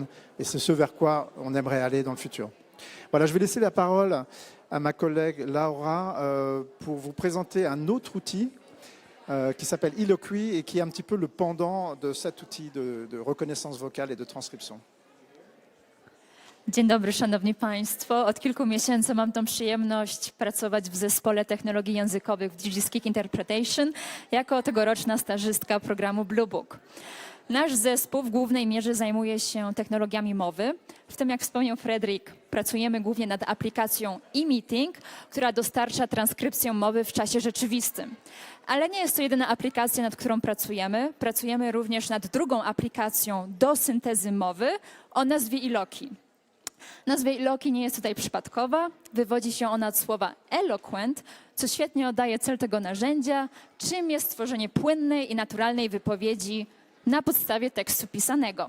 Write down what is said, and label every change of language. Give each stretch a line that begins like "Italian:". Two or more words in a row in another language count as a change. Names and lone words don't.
French: Et c'est ce vers quoi on aimerait aller dans le futur. Voilà, je vais laisser la parole à ma collègue Laura pour vous présenter un autre outil qui s'appelle Eloquy et qui est un petit peu le pendant de cet outil de reconnaissance vocale et de transcription.
Polish: Dzień dobry, Szanowni Państwo. Od kilku miesięcy mam tą przyjemność pracować w zespole technologii językowych w DG Speak Interpretation jako tegoroczna stażystka programu Blue Book. Nasz zespół w głównej mierze zajmuje się technologiami mowy. W tym, jak wspomniał Fredrik, pracujemy głównie nad aplikacją e-meeting, która dostarcza transkrypcję mowy w czasie rzeczywistym. Ale nie jest to jedyna aplikacja, nad którą pracujemy. Pracujemy również nad drugą aplikacją do syntezy mowy o nazwie Eloquy. Nazwa Eloquy nie jest tutaj przypadkowa. Wywodzi się ona od słowa eloquent, co świetnie oddaje cel tego narzędzia, czym jest tworzenie płynnej i naturalnej wypowiedzi na podstawie tekstu pisanego.